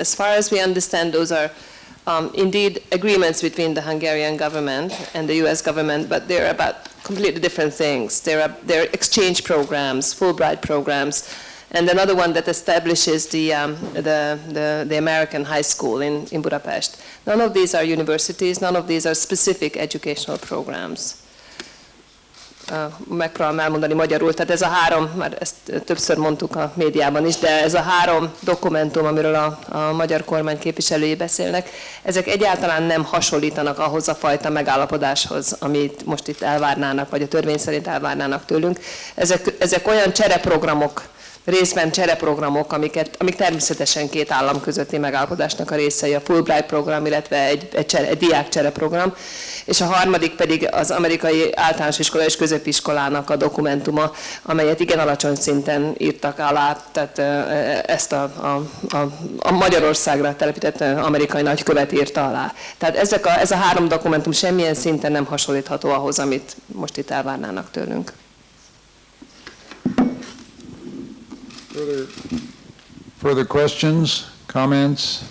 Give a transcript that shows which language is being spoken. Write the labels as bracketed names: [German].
[English] As far as we understand, those are indeed agreements between the Hungarian government and the US government, but they're about completely different things. They're exchange programs, Fulbright programs, and another one that establishes the American high school in Budapest. None of these are universities, none of these are specific educational programs. [Hungarian] Megpróbálom elmondani magyarul, tehát ez a három, már ezt többször mondtuk a médiában is, de ez a három dokumentum, amiről a magyar kormány képviselői beszélnek, ezek egyáltalán nem hasonlítanak ahhoz a fajta megállapodáshoz, amit most itt elvárnának, vagy a törvény szerint elvárnának tőlünk. Ezek olyan csereprogramok részben csereprogramok, amik természetesen két állam közötti megállapodásnak a részei, a Fulbright program, illetve egy diák csereprogram, és a harmadik pedig az amerikai általános iskola és középiskolának a dokumentuma, amelyet igen alacsony szinten írtak alá, tehát ezt a Magyarországra telepített amerikai nagykövet írta alá. Tehát ez a három dokumentum semmilyen szinten nem hasonlítható ahhoz, amit most itt elvárnának tőlünk. [English] Further questions, comments?